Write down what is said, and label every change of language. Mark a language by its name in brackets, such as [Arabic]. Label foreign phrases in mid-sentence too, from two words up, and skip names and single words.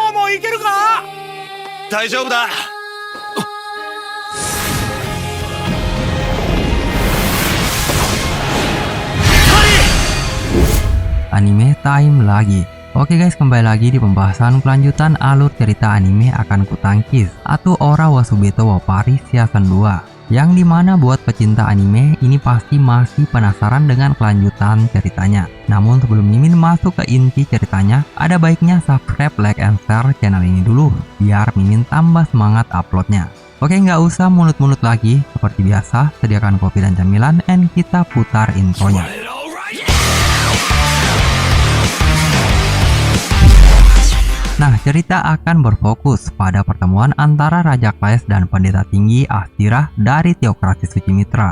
[Japanese] いけるか？大丈夫だ。 [English] Anime time lagi. [Indonesian] Oke guys, kembali lagi di pembahasan kelanjutan alur cerita anime Akan Kutangkis atau Ora wa Subito wa Paris Season 2, yang dimana buat pecinta anime ini pasti masih penasaran dengan kelanjutan ceritanya. Namun sebelum Mimin masuk ke inti ceritanya, ada baiknya subscribe, [English] like, and share channel [Indonesian] ini dulu biar Mimin tambah semangat uploadnya. Oke, nggak usah mulut-mulut lagi. Seperti biasa, sediakan kopi dan camilan and kita putar intronya. Nah, cerita akan berfokus pada pertemuan antara Raja Claes dan Pendeta Tinggi Astira dari Teokrasi Suci Mitra.